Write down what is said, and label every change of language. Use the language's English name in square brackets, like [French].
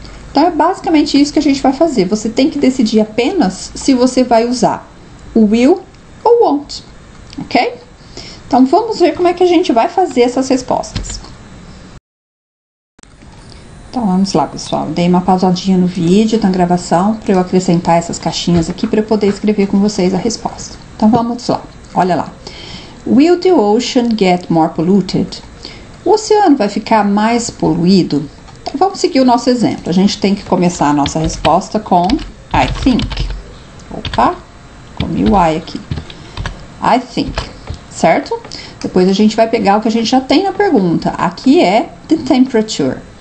[Portuguese] Então, é basicamente isso que a gente vai fazer. Você tem que decidir apenas se você vai usar o will ou won't, ok? Então, vamos ver como é que a gente vai fazer essas respostas. Então, vamos lá, pessoal. Dei uma pausadinha no vídeo, na gravação, para eu acrescentar essas caixinhas aqui para eu poder escrever com vocês a resposta. Então, vamos lá. Olha lá. [English] Will the ocean get more polluted? [Portuguese] O oceano vai ficar mais poluído? Então, vamos seguir o nosso exemplo. A gente tem que começar a nossa resposta com [English] I think. [Portuguese] Opa, comi o I aqui. [English] I think, [Portuguese] certo? Depois a gente vai pegar o que a gente já tem na pergunta. Aqui é [English] the temperature.